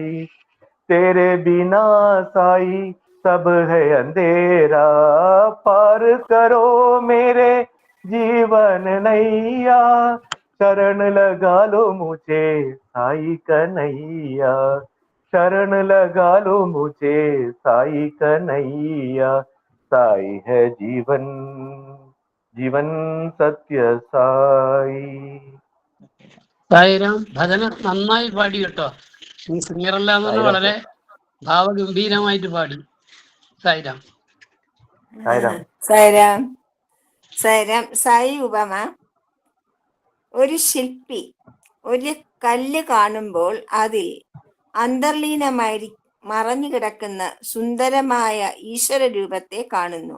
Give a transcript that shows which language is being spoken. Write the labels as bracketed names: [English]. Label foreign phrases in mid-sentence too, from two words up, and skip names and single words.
[Hindi] तेरे बिना साई सब है अंधेरा, पार करो मेरे जीवन नैया, शरण लगा लो मुझे साई कन्हैया, शरण लगा लो मुझे साई कन्हैया, साई है जीवन, जीवन सत्य साई. [Malayalam] സായിരാം, ഭജന നന്നായി പാടി കേട്ടോ. നീ സിംഗറല്ല എന്ന് പറഞ്ഞാൽ വളരെ ഭാവഗംഭീരമായിട്ട് പാടി. സായിരാം. സായിരാം. സായിരാം. സായിരാം. സായി ഉപമ: ഒരു ശില്പി ഒരു കല്ല് കാണുമ്പോൾ അതിൽ അന്തർലീനമായി മറഞ്ഞു കിടക്കുന്ന സുന്ദരമായ ഈശ്വര രൂപത്തെ കാണുന്നു.